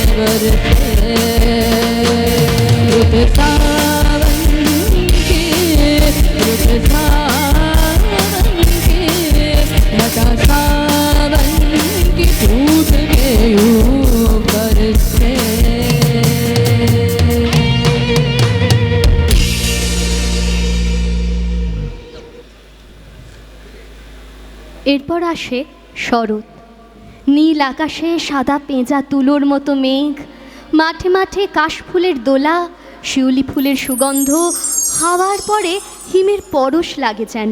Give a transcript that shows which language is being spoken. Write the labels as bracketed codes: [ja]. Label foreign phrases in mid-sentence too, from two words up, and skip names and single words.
[hi] बरसे रुत सावन के रुत सावन के घटा सावन की टूट के ऊपर से [bn] এরপর আসে শরৎ। নীল আকাশে সাদা পেঁজা তুলোর মতো মেঘ, মাঠে মাঠে কাশফুলের দোলা, শিউলি ফুলের সুগন্ধ, হাওয়ার পরে হিমের পরশ লাগে যেন।